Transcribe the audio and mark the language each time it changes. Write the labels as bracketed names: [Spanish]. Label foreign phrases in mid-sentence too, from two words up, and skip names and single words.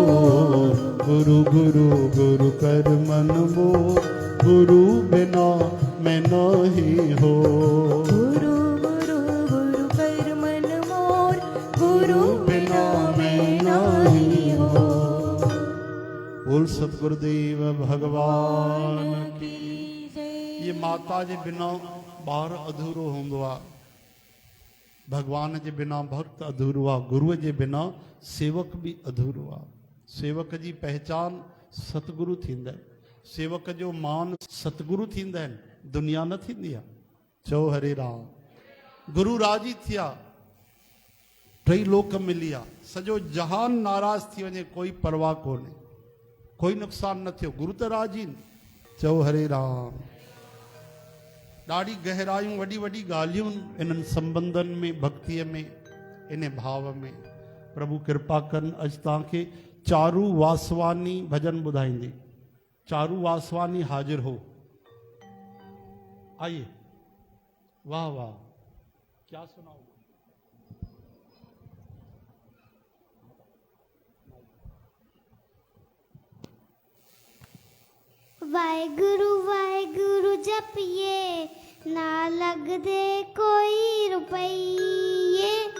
[Hindi] गुरु गुरु गुरु कर मन मोर, गुरु बिना मैं नहीं हो। गुरु गुरु गुरु कर मन मोर, गुरु बिना मैं नहीं हो। बोल सतगुरुदेव भगवान की। जय। [Sindhi] ये माता जे बिना ॿार अधूरो हूंदो आहे, भगवान जे बिना भक्त अधूरो आहे, गुरुअ जे बिना सेवक बि अधूरो आहे। सेवक जी पहचान सतगुरु थींदा आहिनि, सेवक जो मान सतगुरु थींदा आहिनि, दुनिया न थींदी आहे। चओ हरे राम। गुरु राजी थिया, टई लोक मिली आहे, सॼो जहान नाराज़ थी वञे कोई परवाह कोन्हे, कोई नुक़सान न थियो, गुरु त राजी आहिनि। चओ हरे राम। ॾाढी गहरायूं वॾी वॾी ॻाल्हियूं इन्हनि संबंधनि में, भक्तीअ में, इन भाव में। प्रभु कृपा कनि अॼु तव्हांखे चारू वासवानी भजन ॿुधाईंदी। [Hindi] चारू वासवानी हाजिर हो। आइए। वाह वाह, क्या सुनाओ। [Punjabi] वाहेगुरु जपिए, ना लग दे कोई रुपये।